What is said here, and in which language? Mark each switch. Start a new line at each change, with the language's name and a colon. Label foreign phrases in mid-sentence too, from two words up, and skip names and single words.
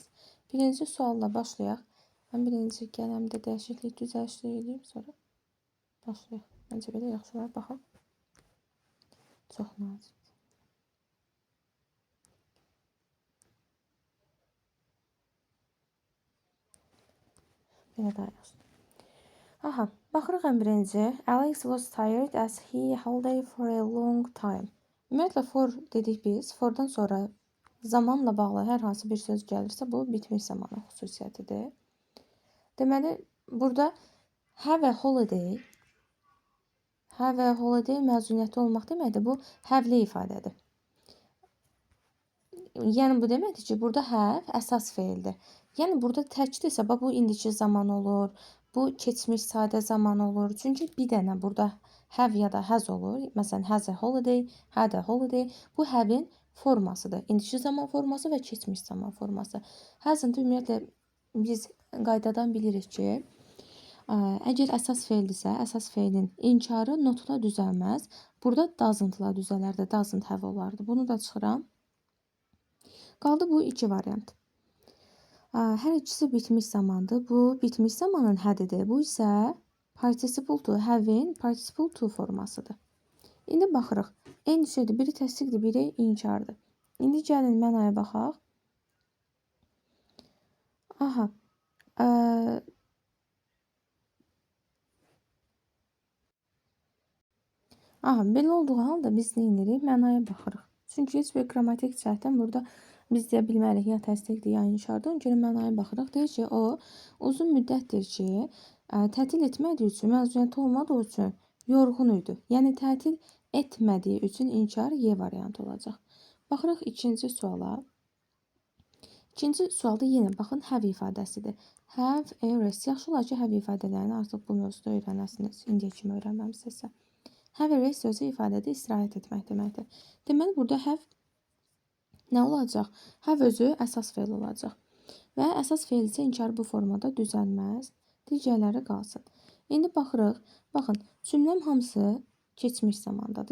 Azerbaijani: Birinci sualla başlayaq. Mən birinci qələmdə dəyişiklik düzəlişlik edeyim, sonra başlayaq. Məncə belə yaxşı olar. Baxaq. Çox nazik. Belə daha yaxşı. Aha, baxırıq ən birinci.
English: Alex was tired as he holiday for a long time.
Azerbaijani: Ümumiyyətlə for dedik biz. Fordan sonra zamanla bağlı hər hansı bir söz gəlirsə bu bitmiş zamanın xüsusiyyətidir. Deməli, burada
English: have a holiday
Azerbaijani: məzuniyyəti olmaq deməkdir. Bu have-li ifadədir. Yəni bu deməkdir ki, burada have əsas feildir. Yəni burada təkdirsə bu indiki zaman olur. Bu keçmiş sadə zaman olur. Çünki bir dənə burada have ya da has olur. Məsələn,
English: has a holiday, had a holiday.
Azerbaijani: Bu have-in formasıdır. İndiki zaman forması və keçmiş zaman forması. Has'ın da ümumiyyətlə biz qaydadan bilirik ki, əgər əsas feildirsə, əsas feilin inkarı notla düzəlməz. Burada doesn't-la düzələrdi.
English: Doesn't have
Azerbaijani: olardı. Bunu da çıxıram. Qaldı bu iki variant. Hər ikisi bitmiş zamandır. Bu bitmiş zamanın hədidir. Bu isə
English: participle to,
Azerbaijani: have-in
English: participle to
Azerbaijani: formasıdır. İndi baxırıq. Eyni şeydir. Biri təsdiqdir, biri inkardır. İndi gəlin mənaya baxaq. Aha. Belə olduğu halda biz nə edirik? Mənaya baxırıq. Çünki heç bir qrammatik cəhətdən burada biz deyə bilmərik ya təsdiqdir, ya inkardır. Ona görə mənaya baxırıq. Deyir ki, o uzun müddətdir ki, tətil etmədiyi üçün, məzuniyyəti olmadığı üçün yorğun idi. Yəni tətil etmədiyi üçün inkar Y variantı olacaq. Baxırıq ikinci suala. İkinci sualda yenə baxın have ifadəsidir.
English: Have a rest.
Azerbaijani: Yaxşı olar ki, have ifadələrini artıq bu mövzuda öyrənəsiniz. İndiyə kimi öyrənməmisinizsə.
English: Have a rest
Azerbaijani: sözü ifadədə istirahət etmək deməkdir. Deməli, burada have nə olacaq? Have özü əsas feil olacaq. Və əsas feil isə inkar bu formada düzəlməz. Digərləri qalsın. İndi baxırıq. Baxın, cümləm hamısı keçmiş zamandadır.